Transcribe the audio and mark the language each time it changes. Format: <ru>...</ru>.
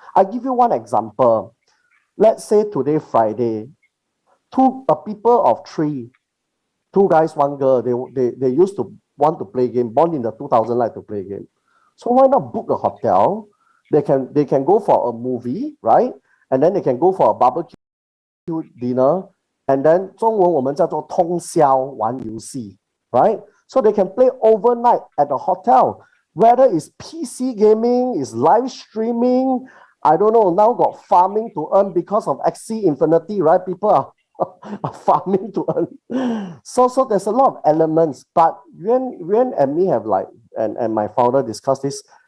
<en>I give you one example. Let's say today Friday, a people of 3, 2 guys, 1 girl, they used to want to play game, born in the 2000 like to play game. So why not book a hotel? They can go for a movie, right? And then they can go for a barbecue dinner. And then</en> <zh>中文我们叫做通宵玩游戏,</zh> <en>right? So they can play overnight at the hotel. Whether it's PC gaming, it's live streaming, I don't know, now got farming to earn because of Axie Infinity, right? People are farming to earn. So there's a lot of elements, but Yuan and me have and my founder discussed this.</en>